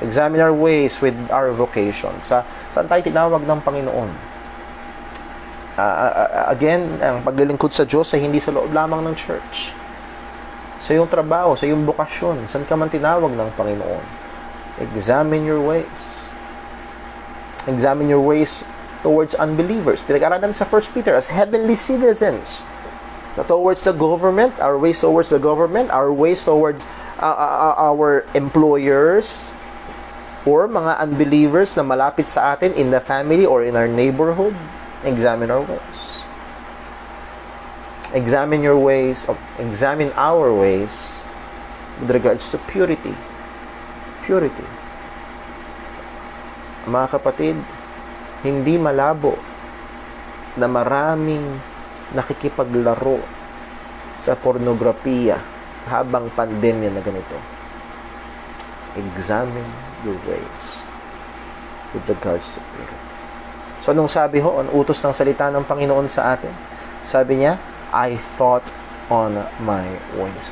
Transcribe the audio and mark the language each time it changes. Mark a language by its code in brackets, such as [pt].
[en] Examine our ways with our vocation. [tl] Saan tayo tinawag ng Panginoon? Again, ang paglilingkod sa Diyos ay hindi sa loob lamang ng church. Sa iyong trabaho, sa iyong bukasyon, saan ka man tinawag ng Panginoon. [en] Examine your ways. Examine your ways towards unbelievers. [tl] Pinag-aralan sa [en] 1 Peter as heavenly citizens. Towards the government, our ways towards the government, our ways towards our employers, or mga unbelievers [tl] na malapit sa atin [en] in the family or in our neighborhood. Examine our ways. Examine your ways, examine our ways with regards to purity. Purity. [tl] Mga kapatid, hindi malabo na maraming nakikipaglaro sa pornografiya habang pandemya na ganito. [en] Examine your ways with regards to purity. [tl] So, anong sabi ho? Ang utos ng salita ng Panginoon sa atin? Sabi niya, [en] I thought on my ways.